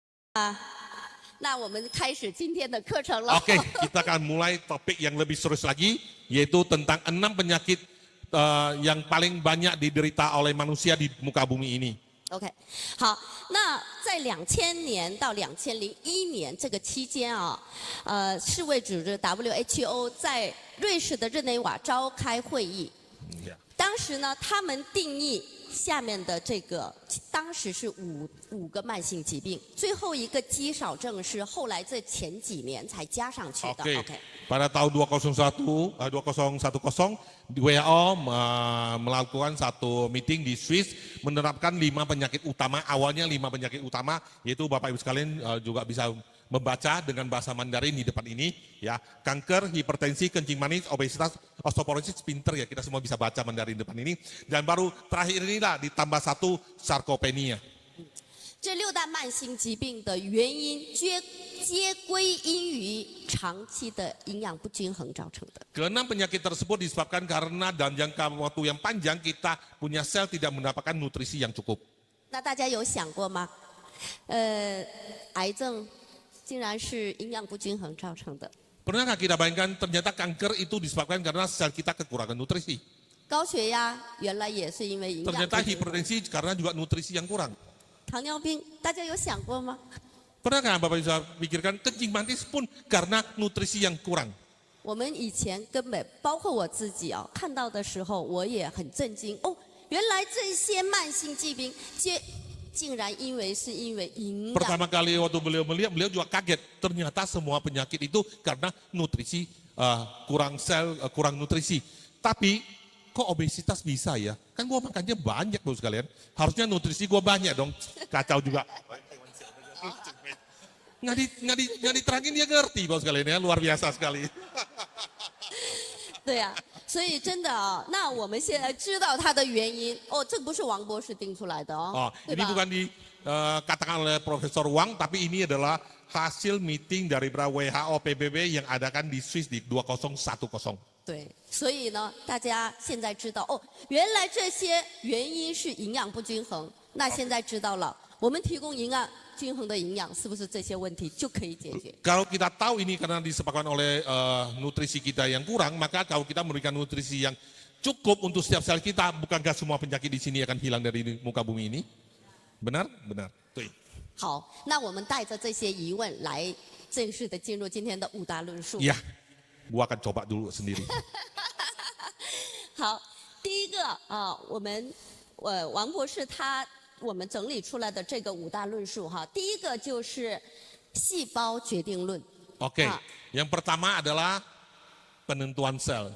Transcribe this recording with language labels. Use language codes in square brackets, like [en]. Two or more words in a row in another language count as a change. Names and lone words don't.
[zh] 那我们开始今天的课程了。 [id] Oke, kita akan mulai topik yang lebih serius lagi, yaitu tentang 6 penyakit yang paling banyak diderita oleh manusia di muka bumi ini. [zh] OK， 好，那在2000年到2001年这个期间啊，世卫组织 WHO 在瑞士的日内瓦召开会议。当时呢，他们定义下面的这个，当时是五个慢性疾病，最后一个肌少症是后来这前几年才加上去的。OK， [id] pada tahun 2010 WHO melakukan satu meeting di Swiss menerapkan 5 penyakit utama, awalnya 5 penyakit utama, yaitu Bapak Ibu sekalian juga bisa membaca dengan bahasa Mandarin di depan ini, ya, kanker, hipertensi, kencing manis, obesitas, osteoporosis, pinter ya, kita semua bisa baca Mandarin di depan ini, dan baru terakhir inilah ditambah 1 sarkopenia. [zh] 这6大慢性疾病的原因皆归因于长期的营养不均衡造成的。 [id] Keenam penyakit tersebut disebabkan karena dalam jangka waktu yang panjang kita punya sel tidak mendapatkan nutrisi yang cukup. [zh] 那大家有想过吗？癌症竟然是营养不均衡造成的。 [id] Pernahkah kita bayangkan ternyata kanker itu disebabkan karena sel kita kekurangan nutrisi? [zh] 高血压原来也是因为营养不均衡。 [id] Ternyata hipertensi karena juga nutrisi yang kurang. [zh] 糖尿病大家有想过吗？ [id] Pernahkah Bapak bisa pikirkan kencing manis pun karena nutrisi yang kurang? [zh] 我们以前根本包括我自己啊，看到的时候我也很震惊哦，原来这些慢性疾病竟然是因为营养。 [id] Pertama kali waktu beliau melihat, beliau juga kaget. Ternyata semua penyakit itu karena nutrisi kurang sel, kurang nutrisi. Tapi kok obesitas bisa ya? Kan gua makannya banyak loh sekalian. Harusnya nutrisi gua banyak dong. Kacau juga. Nggak diterangin dia ngerti Bapak sekalian ya, luar biasa sekali. [zh] 对呀、所以真的啊，那我们现在知道它的原因哦，这不是王博士定出来的哦， [id] ini bukan dikatakan oleh Profesor Wang, tapi ini adalah hasil meeting dari WHO PBB yang adakan di Swiss di 2010. [zh] 对，所以呢，大家现在知道哦，原来这些原因是营养不均衡。那现在知道了，我们提供营养均衡的营养，是不是这些问题就可以解决？ [id] Kalau kita tahu ini karena disebabkan oleh nutrisi kita yang kurang, maka kalau kita memberikan nutrisi yang cukup untuk setiap sel kita, bukankah semua penyakit di sini akan hilang dari muka bumi ini? Benar? Benar. [zh] 对。好，那我们带着这些疑问来正式的进入今天的5大论述。 [id] Iya, gua akan coba dulu sendiri. [zh] 好，第一个啊，王博士我们整理出来的这个5大论述哈，第一个就是细胞决定论。 [id] Oke, yang pertama adalah penentuan sel.